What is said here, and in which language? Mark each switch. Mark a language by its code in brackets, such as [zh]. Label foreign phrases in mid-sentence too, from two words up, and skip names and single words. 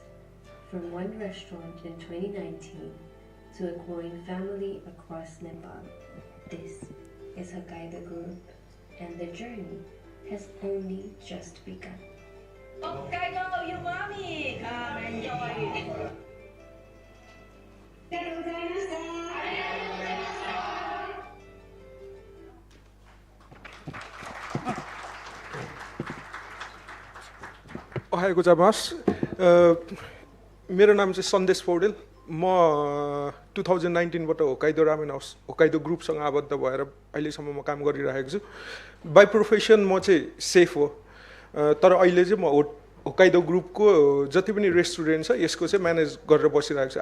[en] From one restaurant in 2019 to a growing family across Nepal, this is Hokkaido Group, and the journey has only just begun. Hokkaido, your mommy! Come enjoy! [ja] おはようございます。 [ne] मेरो नाम चाहिँ सन्देश पौडेल। म 2019बाट होक्काइडो रामेन हाउस होक्काइडो ग्रुपसँग आबद्ध भएर अहिलेसम्म म काम गरिरहेको छु। [en] by profession [ne] म चाहिँ सेफ हो, तर अहिले चाहिँ म होक्काइडो ग्रुपको जति पनि रेस्टुरेन्ट छ यसको चाहिँ म्यानेज गरेर बसिरहेको छु।